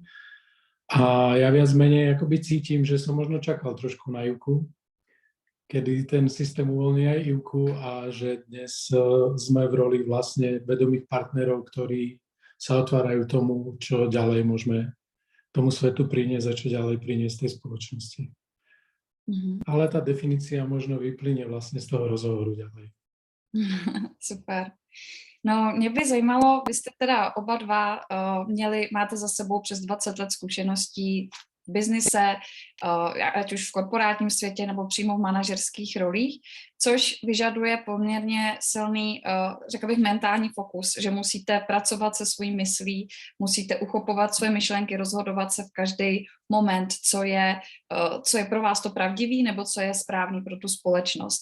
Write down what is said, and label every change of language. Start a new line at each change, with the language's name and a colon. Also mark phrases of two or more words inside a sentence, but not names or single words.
Slovak: A ja viac menej akoby cítim, že som možno čakal trošku na Júku, kedy ten systém uvoľní aj Júku a že dnes sme v roli vlastne vedomých partnerov, ktorí sa otvárajú tomu, čo ďalej môžeme tomu svetu priniesť a čo ďalej priniesť tej spoločnosti. Ale tá definícia možno vyplynie vlastne z toho rozhovoru ďalej. Super.
Czech: No, mě by zajímalo, vy jste teda oba dva máte za sebou přes 20 let zkušeností v biznise, ať už v korporátním světě nebo přímo v manažerských rolích, což vyžaduje poměrně silný, řekl bych, mentální fokus, že musíte pracovat se svojí myslí, musíte uchopovat svoje myšlenky, rozhodovat se v každý moment, co je pro vás to pravdivý nebo co je správný pro tu společnost.